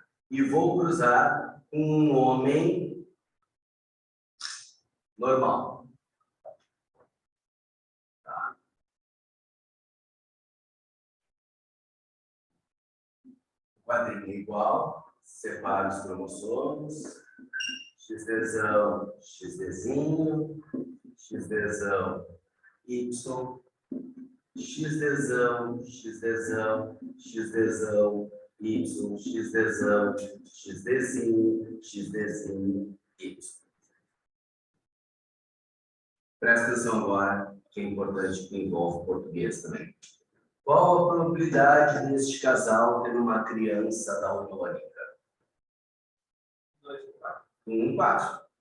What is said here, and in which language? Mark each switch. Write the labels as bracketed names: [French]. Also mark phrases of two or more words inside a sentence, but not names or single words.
[Portuguese] E vou cruzar com um homem normal. Tá? Quadrinho igual, separo os cromossomos, XDzão, XDzinho, XDzão, Y, XDzão, XDzão, XDzão, Y, XDzão, XDzinho, XDzinho, Y. Presta atenção agora, que é importante, que envolve português também. Qual a probabilidade deste casal ter uma criança daltônica? 1 em 4.